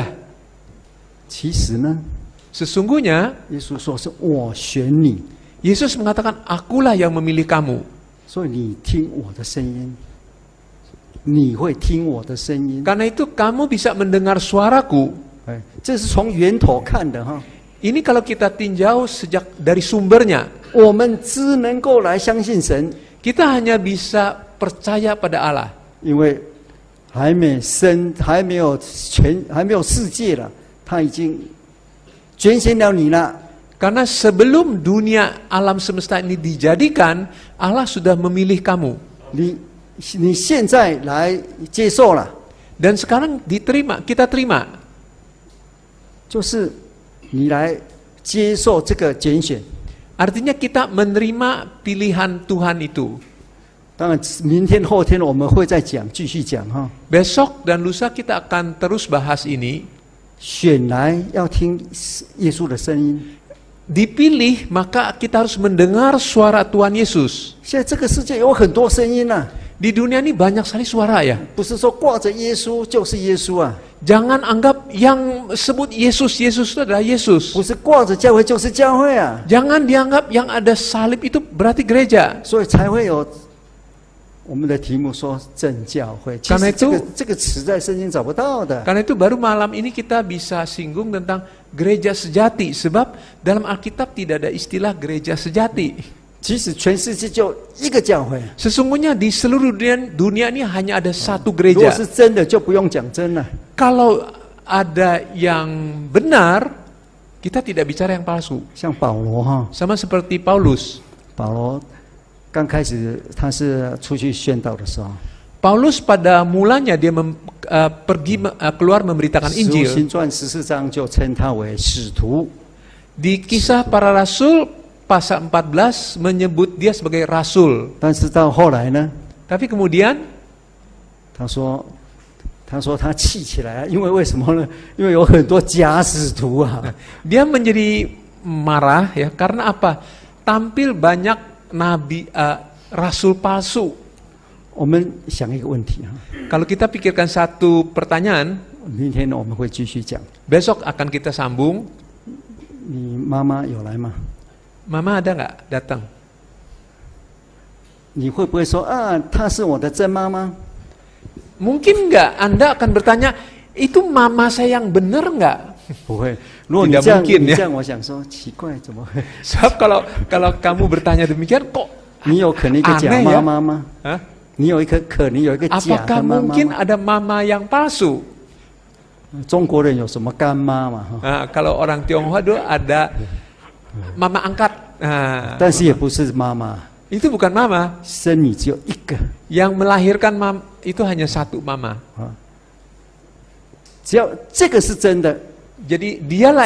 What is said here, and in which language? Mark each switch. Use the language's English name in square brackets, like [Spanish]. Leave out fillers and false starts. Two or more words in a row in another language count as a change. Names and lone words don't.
[Chinese] 其实呢， [Indonesian] Sesungguhnya [Chinese] 耶稣说是我选你， [Indonesian] Yesus mengatakan, akulah yang memilih kamu. [Chinese] 所以你听我的声音，你会听我的声音。 [Indonesian] Karena itu kamu bisa mendengar suaraku. [Chinese] 哎，这是从源头看的哈。 [Indonesian] Ini kalau kita tinjau sejak dari sumbernya, [Chinese] 我们只能够来相信神， [Indonesian] kita hanya bisa percaya pada Allah. [Chinese] 因为还没生，还没有世界了，他已经拣选了你了。 [Indonesian] Karena sebelum dunia alam semesta ini dijadikan, Allah sudah memilih kamu. [Chinese] 你现在来接受了， [Indonesian] Dan sekarang diterima, kita terima. [Chinese] 就是你来接受这个拣选。 [Indonesian] Artinya kita menerima pilihan Tuhan itu. [Chinese] 当然，明天后天我们会再讲，继续讲哈。 [Indonesian] Besok dan lusa kita akan terus bahas ini. [Chinese] 选来要听耶稣的声音。 [Indonesian] Dipilih, maka kita harus mendengar suara Tuhan Yesus. [Chinese] 现在这个世界有很多声音啊， [Indonesian] Di dunia ini banyak sekali suara ya. [Chinese] 不是说挂着耶稣就是耶稣啊， [Indonesian] Jangan anggap yang sebut Yesus, Yesus itu adalah Yesus. [Chinese] 不是挂着教会就是教会啊， [Indonesian] Jangan dianggap yang ada salib itu berarti gereja. [Chinese] 所以才会有我们的题目说正教会。其 [Indonesian] Karena [Chinese] 实 [Indonesian] itu [Chinese] 这个词在圣经找不到的。 [Indonesian] Karena itu baru malam ini kita bisa singgung tentang gereja sejati. Sebab dalam Alkitab tidak ada istilah gereja sejati. [Chinese] 其实全世界就一个教会， [Indonesian] Sesungguhnya di seluruh dunia ini hanya ada satu [Chinese] 如果 [Indonesian] gereja. [Chinese] 是真的就不用讲真了。 [Indonesian] Kalau ada yang benar, kita tidak bicara yang palsu. [Chinese] 像保罗哈， [Indonesian] Sama seperti Paulus. [Chinese] 保罗刚开始他是出去宣道的时候， [Indonesian] Paulus pada mulanya dia pergi keluar memberitakan [Chinese] 使徒 [Indonesian] Injil. [Chinese] 行传14章就称他为使徒。 [Indonesian] Di kisah para rasul pasal 14 menyebut dia sebagai rasul. [Chinese] 但是到后来呢， [Indonesian] Tapi kemudian [Chinese] 他说他气起来了，因为为什么呢？因为有很多假使徒啊。 [Indonesian] dia menjadi marah ya karena apa? Tampil banyak nabi rasul palsu. [Chinese] 我们想一个问题哈， [Indonesian] Kalau kita pikirkan satu pertanyaan, [Chinese] 明天我们会继续讲。 [Indonesian] besok akan kita sambung. [Chinese] 你妈妈有来吗？ [Indonesian] Mama ada nggak datang? [Chinese] 你会不会说啊，她是我的真妈妈？ [Indonesian] Mungkin nggak Anda akan bertanya, itu mama saya yang benar nggak? [Chinese] 不会。如果你 [Indonesian] Tidak [Chinese] 这样， [Indonesian] mungkin [Chinese] 你 [Indonesian] ya. [Chinese] 这样，我想说奇怪，怎么会？ [Indonesian] Sebab kalau kamu bertanya demikian, kok [Chinese] 你有可能一个假 [Indonesian] aneh [Chinese] 妈 [Indonesian] ya? [Chinese] 妈吗？ Hah? 你有一个可能有一个假 [Indonesian] Apakah [Chinese] 的妈妈 [Indonesian] mungkin [Chinese] 吗？ [Indonesian] ada mama yang palsu? [Chinese] 中国人有什么干妈嘛？哈， [Indonesian] Nah, kalau orang Tionghoa dulu ada mama angkat. Nah, [Chinese] 但是也不是妈妈， [Indonesian] itu bukan mama. [Chinese] 生你只有一个 [Indonesian] Yang melahirkan itu hanya satu mama. [Chinese] 啊。只要这个是真的， [Indonesian] Jadi dialah